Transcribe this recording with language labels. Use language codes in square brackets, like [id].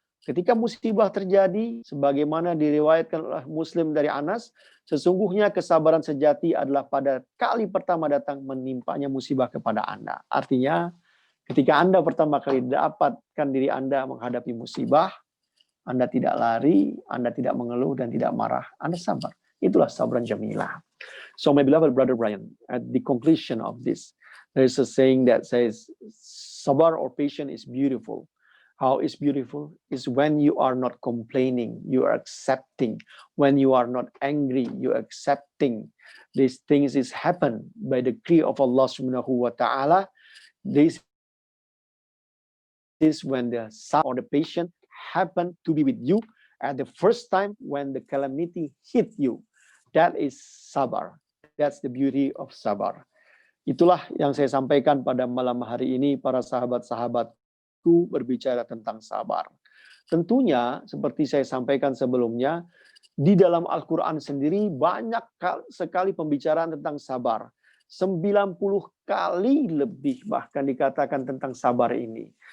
[id] Ketika musibah terjadi, sebagaimana diriwayatkan oleh Muslim dari Anas, sesungguhnya kesabaran sejati adalah pada kali pertama datang menimpanya musibah kepada Anda. Artinya, Ketika Anda pertama kali dapatkan diri Anda menghadapi musibah, Anda tidak lari, Anda tidak mengeluh dan tidak marah. Anda sabar. Itulah sabran jamilah. [en] So my beloved brother Brian, at the conclusion of this, there is a saying that says, sabar or patience is beautiful. How is beautiful? Is when you are not complaining, you are accepting. When you are not angry, you are accepting. These things is happen by the decree of Allah Subhanahu wa Ta'ala. This is when the son or the patient happen to be with you at the first time when the calamity hit you. That is sabar. That's the beauty of sabar. [id] Itulah yang saya sampaikan pada malam hari ini, para sahabat-sahabatku, berbicara tentang sabar. Tentunya, seperti saya sampaikan sebelumnya, di dalam Al-Quran sendiri banyak sekali pembicaraan tentang sabar. 90 kali lebih bahkan dikatakan tentang sabar ini.